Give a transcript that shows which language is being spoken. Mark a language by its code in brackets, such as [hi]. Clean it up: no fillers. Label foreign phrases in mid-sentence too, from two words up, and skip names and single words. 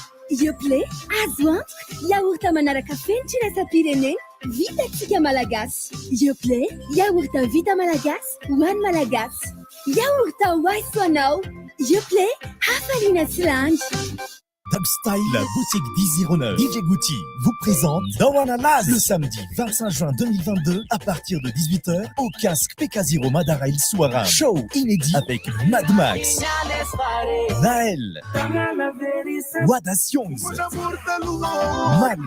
[mg] Yoplait, azo antoka, yaourt manaraka fenitra iraisam-pirenena. Vita malagasy. Yoplait, yaourt vita malagasy, ho an'ny malagasy. Yaourt hoaiso anao. Yoplait, hafaliana tsy landy. [fr] Dubstyle, la boutique d'Easy DJ Gucci vous présente Dawana Laz le samedi 25 juin 2022 à partir de 18h au casque PK0 Madara Il Soara. Show inédit avec Mad Max, Naël, Wada Siongs, Malm.